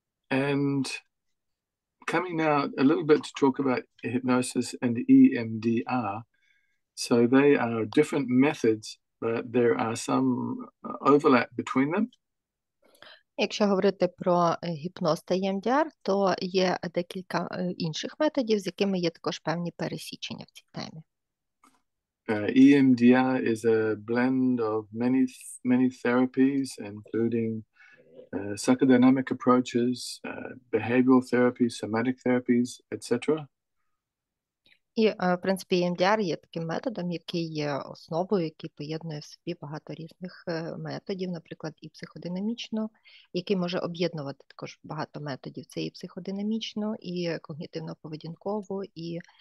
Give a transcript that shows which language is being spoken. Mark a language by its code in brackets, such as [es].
[en] And coming now a little bit to talk about hypnosis and EMDR. So they are different methods, but there are some overlap between them. [uk] Якщо говорити про гіпноз та EMDR, то є декілька інших методів, з якими є також певні пересічення в цій темі. [en] EMDR is a blend of many therapies, including psychodynamic approaches, behavioral therapies, somatic therapies, etc. [uk] І, в принципі, EMDR є таким методом, який є основою, який поєднує в собі багато різних методів, наприклад, і психодинамічно, який може об'єднувати також багато методів. Це і психодинамічно, і когнітивно-поведінково, і...